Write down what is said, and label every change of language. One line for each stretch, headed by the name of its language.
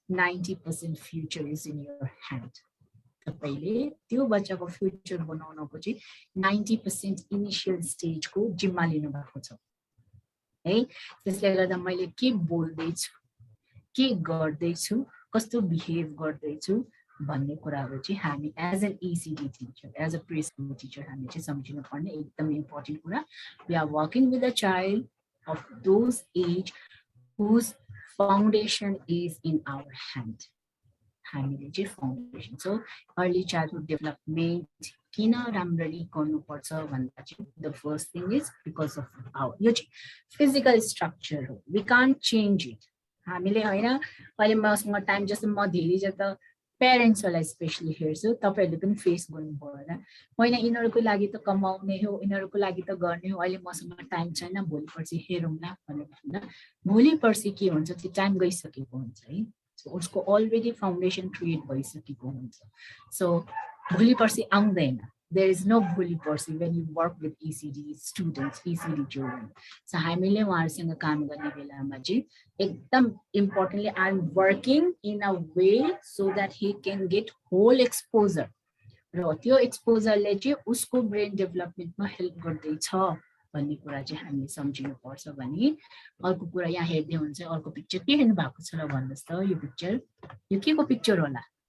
English: 90% future is in your hand.
Nepali: तपाईले त्यो बच्चाको फ्युचर बनाउनको चाहिँ 90% इनिशियल स्टेजको जिम्मा लिनु भएको छ है. त्यसले गर्दा मैले के बोल्दैछु, के गर्दैछु, कस्तो बिहेभ गर्दैछु भन्ने कुराहरु चाहिँ हामी
English: as an ECD teacher, as a preschool teacher
Nepali: हामी चाहिँ सम्झिनु पर्ने एकदम इम्पोर्टेन्ट कुरा.
English: we are working with a child
Nepali: of those age whose foundation is in our hand. हामीले चाहिँ foundation. So early childhood development किन राम्ररी गर्नुपर्छ भन्दा चाहिँ
English: the first thing is because of our
Nepali: यो चाहिँ फिजिकल स्ट्रक्चर हो.
English: We can't change it.
Nepali: हामीले हैन अहिले मसँग टाइम जस्तो म धेरै जता प्यारेन्ट्सहरूलाई स्पेशली हेर्छु, तपाईहरुले पनि फेस गर्नुभयो होला. होइन यिनीहरुको लागि त कमाउने हो, यिनीहरुको लागि त गर्ने हो, अहिले मसँग टाइम छैन, भोलि पर्सि हेरौँला भनेर भन्दा भोलि पर्सि के हुन्छ त्यो टाइम गइसकेको हुन्छ है. सो उसको अलरेडी फाउन्डेसन क्रिएट भइसकेको हुन्छ. सो भोलि पर्सि आउँदैन.
English: There is no
Nepali: भोलि पर्सि
English: when you work with ECD students, ECD children. So
Nepali: हामीले उहाँहरुसँग काम गर्ने बेलामा चाहिँ एकदम importantly
English: I am working in a way so that he can get whole exposure.
Nepali: र त्यो एक्सपोजरले चाहिँ उसको ब्रेन डेभलपमेन्टमा हेल्प गर्दैछ भन्ने कुरा चाहिँ हामीले सम्झिनु पर्छ. भने अर्को कुरा यहाँ हेर्दै हुन्छ अर्को पिक्चर के हेर्नु भएको छ र भन्नुस् त. यो पिक्चर यो के को पिक्चर होला?